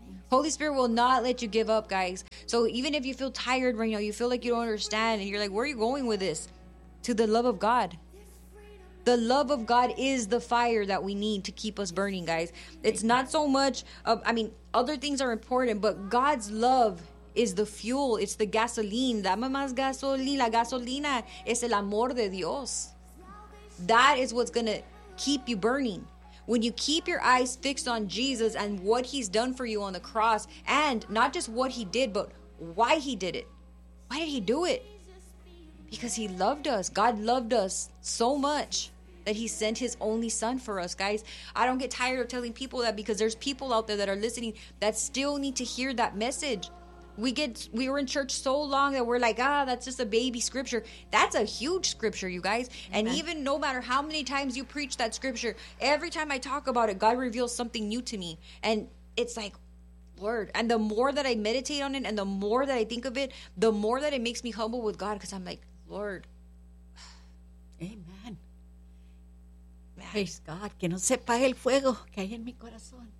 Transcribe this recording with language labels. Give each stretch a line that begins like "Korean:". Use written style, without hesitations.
English: Holy Spirit will not let you give up, guys. So even if you feel tired right now, you feel like you don't understand, and you're like, where are you going with this? To the love of God. The love of God is the fire that we need to keep us burning, guys. It's not so much of, I mean, other things are important, but God's love is the fuel. It's the gasoline.
Spanish: Dame más gasolina. La gasolina es el amor de Dios.
English: That is what's going to keep you burning. When you keep your eyes fixed on Jesus and what he's done for you on the cross, and not just what he did, but why he did it. Why did he do it? Because he loved us. God loved us so much that he sent his only son for us, guys. I don't get tired of telling people that, because there's people out there that are listening that still need to hear that message. We were in church so long that we're like, ah, that's just a baby scripture. That's a huge scripture, you guys. Amen. And even no matter how many times you preach that scripture, every time I talk about it, God reveals something new to me. And it's like, Lord. And the more that I meditate on it and the more that I think of it, the more that it makes me humble with God, because I'm like, Lord. Amen. Praise God.
Spanish: Que no se apague el fuego que hay en mi corazón.